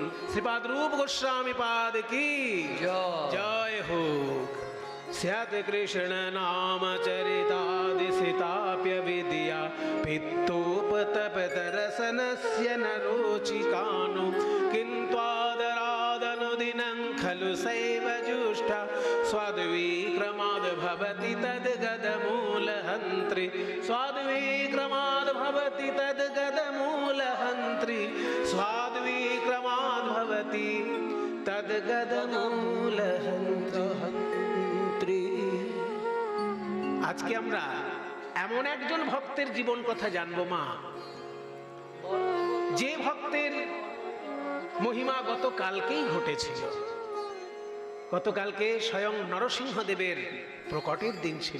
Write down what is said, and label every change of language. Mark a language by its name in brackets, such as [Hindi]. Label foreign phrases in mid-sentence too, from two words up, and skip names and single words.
[Bangla] শ্রীপাদ রূপ গোস্বামী পাদ কি জয় হোক। [Sanskrit] স্যাৎ কৃষ্ণ নাম চরিতাদি সীতাপ্যবিদ্যা পিত্তোপতপ্ত রসনস্য ন রুচিকানো। কিন্তু আদরাদনুদিনং खलु सैव जुष्टा स्वाद्विक्रमाद् भवति तद्गदमूलहन्त्रि स्वाद्विक्रमाद् भवति तद्गदमूलहन्त्रि स्वाद्विक्रमाद् भवति तद्गदमूलहन्त्रि। [Bangla] আজকে আমরা এমন একজন ভক্তের জীবন কথা জানবো মা, যে ভক্তের মহিমা গতকালকেই ঘটেছিল। গতকালকে স্বয়ং নরসিংহদেবের প্রকটের দিন ছিল।